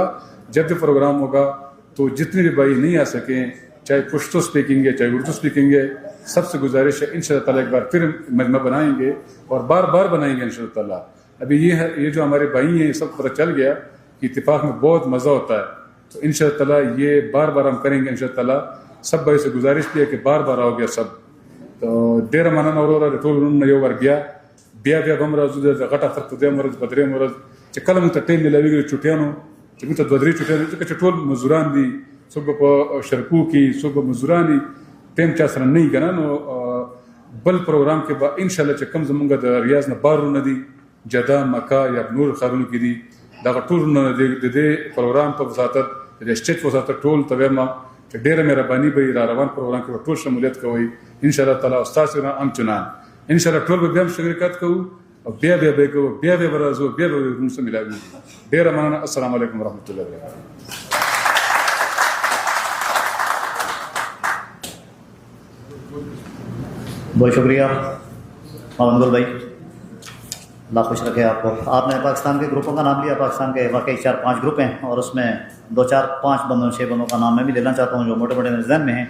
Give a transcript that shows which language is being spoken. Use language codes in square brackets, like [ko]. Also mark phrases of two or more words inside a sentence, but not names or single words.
[ur] جب بھی پروگرام ہوگا تو جتنے بھی بھائی نہیں آ سکیں, چاہے پشتو اسپیکنگ ہے چاہے اردو اسپیکنگ ہے, سب سے گزارش ہے [ar] ان شاء اللہ تعالیٰ [ur] ایک بار پھر مجمع بنائیں گے اور بار بار بنائیں گے [ar] ان شاء اللہ تعالیٰ. [ur] ابھی یہ جو ہمارے بھائی ہیں سب پتہ چل گیا کہ اتفاق میں بہت مزہ ہوتا ہے. تو [ar] ان شاء اللہ تعالیٰ [ur] یہ بار بار ہم کریں گے [ar] ان شاء اللہ تعالیٰ. [ur] سب بھائی سے گزارش بھی ہے کہ بار بار آؤ گیا سب. [ps] تو ډېره مننه وروره د ټولو نومونه یو وار بیا به هم راځو د غټ اختر په درېیم ورځ په درېیم ورځ چې کله موږ ته ټایم میلاویږي د چوټیانو چې موږ ته 2-3 چوټیانې ځکه چې ټول مزدوران دي, څوک به په شرکو کې, څوک به مزدوران دي, ټایم چا سره نه وي که نه. نو بل پروګرام کې به انشاءالله چې کوم زمونږ د ریاض نه بارونه دي, جده, مکه یا نور ښارونو کې دي, دغه ټولونه د دې پروګرام په وساطت د اسټیج په وساطت ټول ته وایم چې ډېره مهرباني به را روان پروګرام کې به ټول شمولیت کوئ [ar] ان شاء الله تعالیٰ. [ps] استاد سره هم چنان [ar] ان شاء الله [ps] ټول به بیا هم شرکت کوو او بیا به کوو, بیا به راځو, بیا به موږ سره ملاویږو. ډېره مننه. [ar] السلام علیکم ورحمۃ اللہ وبرکاتہ. [ur] بہت شکریہ محمد بھائی, اللہ خوش رکھے آپ کو. آپ نے پاکستان کے گروپوں کا نام لیا. پاکستان کے واقعی 4-5 گروپ ہیں اور اس میں 2-4-5 بندوں 6 بندوں کا نام میں بھی لینا چاہتا ہوں جو موٹے موٹے میرے ذہن میں ہیں.